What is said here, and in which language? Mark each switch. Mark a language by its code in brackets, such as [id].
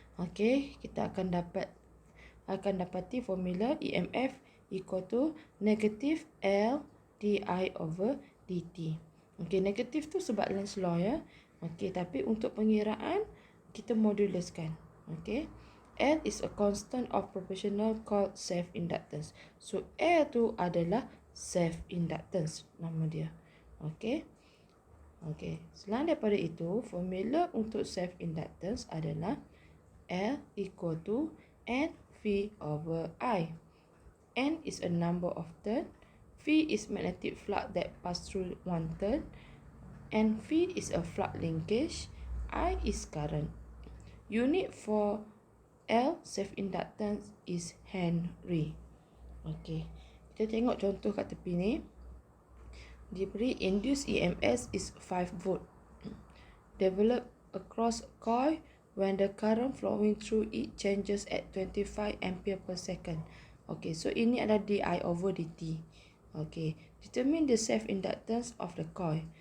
[en] Okey, [ms] kita akan dapati formula [en] EMF equal to negative L dI over dt. [ms] Okey, negatif tu sebab Lenz's law ya. Okey, tapi untuk pengiraan kita moduluskan. Okey. [en] L is a constant of proportional called self-inductance. [ms] So L tu adalah self-inductance nama dia. Okey. Okey. Selain daripada itu, formula untuk self-inductance adalah [en] L equal to NV over I. N is a number of turn. V is magnetic flux that pass through one turn. And V is a flux linkage. I is current. Unit for L self-inductance is Henry. Okey. [ms] Kita tengok contoh kat tepi ni. Diberi [en] induced EMF is 5 volt. Develop across a coil when the current flowing through it changes at 25 ampere per second. [ms] Okey, so ini adalah dI over dt. [en] Okey, determine the self-inductance of the coil.